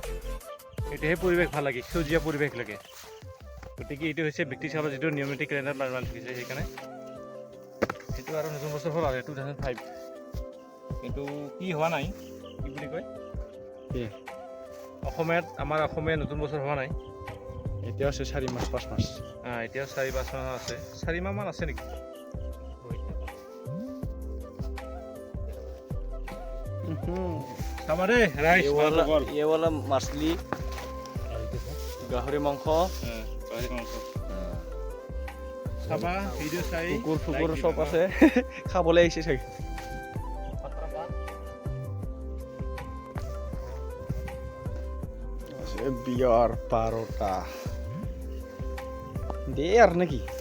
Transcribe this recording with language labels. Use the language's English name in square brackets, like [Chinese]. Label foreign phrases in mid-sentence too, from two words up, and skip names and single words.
[Assamese] এইটোহে পৰিৱেশ ভাল লাগে, সেউজীয়া পৰিৱেশ লাগে। গতিকে এইটো হৈছে ব্ৰিটিছ কালত যিটো নিয়ম নীতি কেলেণ্ডাৰ মানি থাকিছে, সেইকাৰণে সেইটো আৰু নতুন বছৰ হ'ল আৰু 2005। কিন্তু কি হোৱা নাই, কি বুলি কয় অসমীয়াত, আমাৰ অসমীয়া নতুন বছৰ হোৱা নাই। এতিয়া আছে 4 মাহ 5 মাহ। এতিয়া 4-5 মাহ আছে, 4 মাহ মান আছে নেকি? [Hindi] ये वाला मछली [Assamese] গাহৰি মাংস চাবা ভিডিঅ' চাই কুকুৰ চব আছে খাবলৈ আহিছে চাগে। বিয়াৰ পাৰোটা দে আৰু নেকি?